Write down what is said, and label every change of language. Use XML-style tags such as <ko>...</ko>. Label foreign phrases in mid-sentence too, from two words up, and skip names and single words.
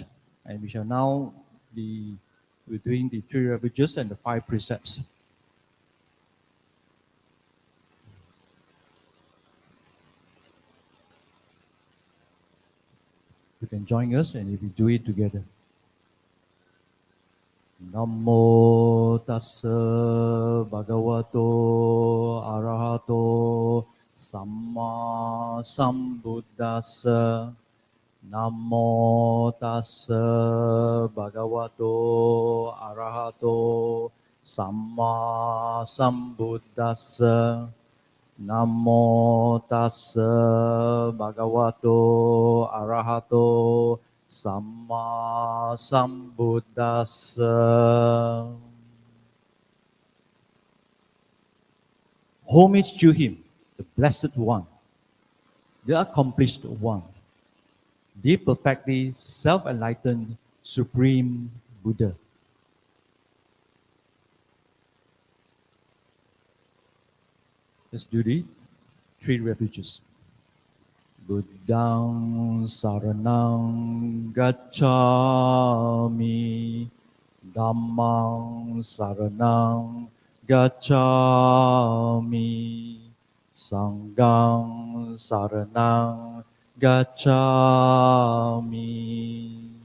<en>And we shall now be doing the 3 refuges and the 5 precepts. You can join us and we do it together.</en> <pi>Namo tassa bhagavato arahato samma sambuddhassa. Namo tassa bhagavato arahato samma sambuddhassa. Namo tassa bhagavato arahato samma sambuddhassa.</pi> <en>Homage to him, the Blessed One, the Accomplished One, the perfectly self-enlightened Supreme Buddha. Let's do the 3 refuges.</en> <pi>Buddhang saranang gacchami, Dhammang saranang gacchami, Sanghang saranang gacchami.</pi>